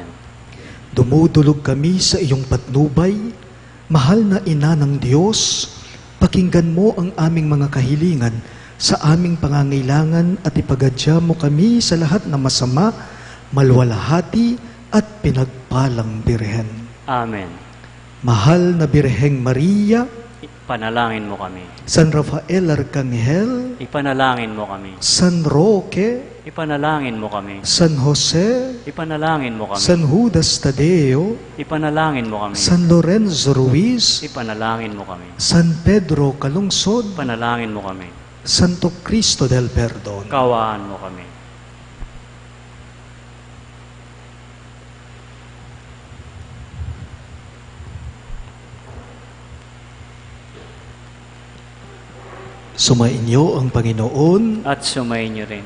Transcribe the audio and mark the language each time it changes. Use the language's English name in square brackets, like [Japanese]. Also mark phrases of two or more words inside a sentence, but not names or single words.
[Filipino] Dumudulog kami sa iyong patnubay, mahal na Ina ng Diyos, pakinggan mo ang aming mga kahilingan sa aming pangangailangan at ipagadya mo kami sa lahat na masama, malwalhati at pinagpalang Birhen. Amen. Mahal na Birheng Maria, Panalangin mo kami. San Rafael Arcangel, Ipanalangin mo kami. San Roque, Ipanalangin mo kami. San Jose, Ipanalangin mo kami. San Judas Tadeo, Ipanalangin mo kami. San Lorenzo Ruiz, Ipanalangin mo kami. San Pedro Calungsod, Ipanalangin mo kami. Santo Cristo del Perdon. Kawaan mo kami. Sumainyo ang Panginoon At sumayin niyo rin.